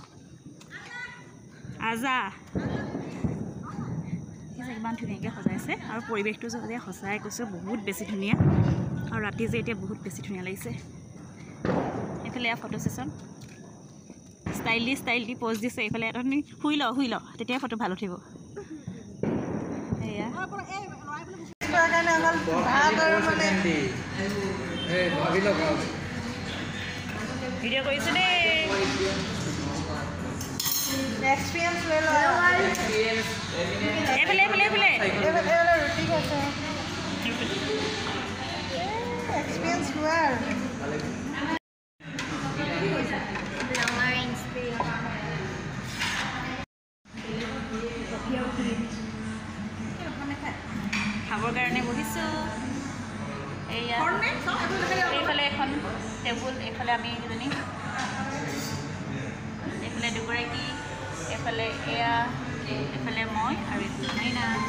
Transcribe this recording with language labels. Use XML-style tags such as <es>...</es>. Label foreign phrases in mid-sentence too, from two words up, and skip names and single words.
<as>আজা ইমান ধুনীয়াকৈ সজাইছে আৰু পৰিৱেশটো যে সঁচাই কৈছোঁ বহুত বেছি ধুনীয়া আৰু ৰাতি যে এতিয়া বহুত বেছি ধুনীয়া লাগিছে এইফালে ইয়াৰ</as> <en>photo session style</en> <as>দি প'জ দিছে এইফালে এটা শুই ল তেতিয়া ফটো ভাল উঠিব এয়া ভিডিঅ' কৰিছোঁ দেই</as> <hi>एक्सपीरियंस ले लो</hi> <as>এইফালে ৰুটি আছে</as> <hi>एक्सपीरियंस हुआ</hi> <as>খাবৰ কাৰণে বহিছোঁ এইয়া এইফালে এখন টেবুল এইফালে আমি দুজনী এইফালে দুগৰাকী এইফালে এয়া এইফালে মই আৰু মাইনা</as>